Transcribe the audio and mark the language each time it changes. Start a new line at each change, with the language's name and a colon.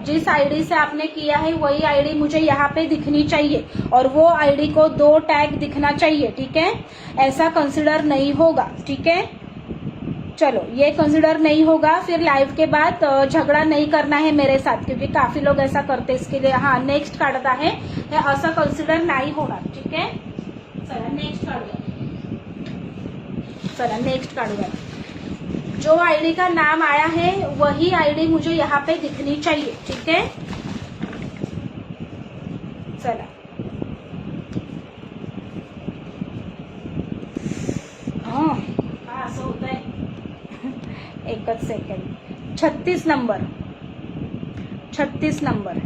Hindi: जिस आईडी से आपने किया है वही आईडी मुझे यहाँ पे दिखनी चाहिए और वो आईडी को 2 टैग दिखना चाहिए. ठीक है, ऐसा कंसिडर नहीं होगा. ठीक है, चलो ये कंसिडर नहीं होगा. फिर लाइव के बाद झगड़ा नहीं करना है मेरे साथ, क्योंकि काफी लोग ऐसा करते. इसके लिए
Marathi: हाँ नेक्स्ट काढत आहे. हे असं कंसिडर नाही होणार.
Hindi: ठीक है,
Marathi: चला नेक्स्ट काढूया. चला नेक्स्ट काढूया.
Hindi: जो आईडी का नाम आया है वही आईडी मुझे यहाँ पे दिखनी चाहिए. ठीक है,
Marathi: चला हाँ असं होत आहे. एकच सेकंड. 36 नंबर. 36 नंबर.